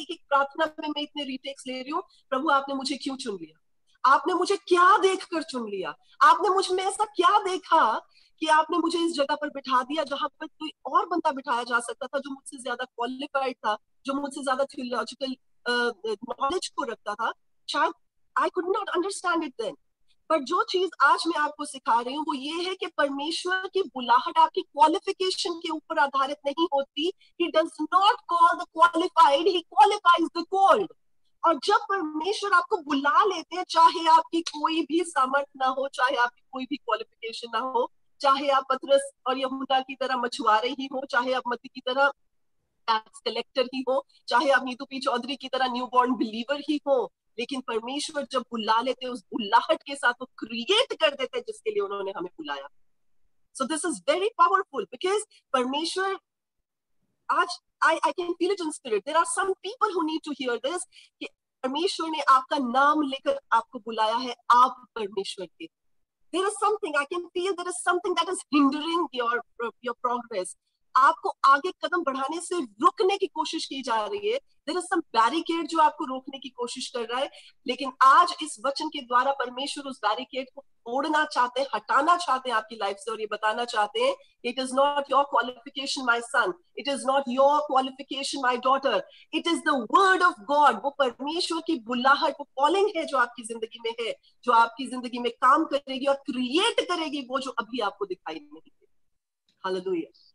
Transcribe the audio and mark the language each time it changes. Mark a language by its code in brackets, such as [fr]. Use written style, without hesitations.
[hi] एक प्रार्थना में मैं इतने रीटेक्स ले रही हूँ. प्रभु आपने मुझे क्यों चुन लिया? आपने मुझे क्या देखकर चुन लिया? आपने मुझ में ऐसा क्या देखा कि आपने मुझे इस जगह पर बिठा दिया जहां पर कोई और बंदा बिठाया जा सकता था, जो मुझसे ज्यादा क्वालिफाइड था, जो मुझसे ज्यादा थियोलॉजिकल नॉलेज को रखता था. [en] शायद I could not understand it then. [hi] पर जो चीज आज मैं आपको सिखा रही हूँ वो ये है कि परमेश्वर की बुलाहट आपकी क्वालिफिकेशन के ऊपर आधारित नहीं होती. [en] He does not call the qualified, he qualifies the called. [hi] और जब परमेश्वर आपको बुला लेते हैं, चाहे आपकी कोई भी सामर्थ्य ना हो, चाहे आपकी कोई भी क्वालिफिकेशन ना हो, चाहे आप पतरस और यूहन्ना की तरह मछुआरे ही हो, चाहे आप मत्ती की तरह टैक्स कलेक्टर ही हो, चाहे आप नीतू पी चौधरी की तरह न्यू बॉर्न बिलीवर ही हो, लेकिन परमेश्वर जब बुला लेते हैं उस बुलाहट के साथ वो क्रिएट कर देते हैं जिसके लिए उन्होंने हमें बुलाया. [en] so this is very powerful because [hi] परमेश्वर आज [en] I can feel it in spirit. There are some people who need to hear this [hi] कि परमेश्वर ने आपका नाम लेकर आपको बुलाया है, आप परमेश्वर के. [en] There is something I can feel, there is something that is hindering your progress. [hi] आपको आगे कदम बढ़ाने से रुकने की कोशिश की जा रही है। [en] there is some barricade [hi] जो आपको रोकने की कोशिश कर रहा है, लेकिन आज इस वचन के द्वारा परमेश्वर उस बैरिकेड को तोड़ना चाहते हैं, हटाना चाहते हैं आपकी लाइफ से, और ये बताना चाहते हैं, [en] It is not your qualification my son, it is not your qualification my daughter, it is the word of God. [hi] वो परमेश्वर की बुलाहट, वो कॉलिंग है जो आपकी जिंदगी में है, जो आपकी जिंदगी में काम करेगी और क्रिएट करेगी वो जो अभी आपको दिखाई नहीं देती। हालेलुया।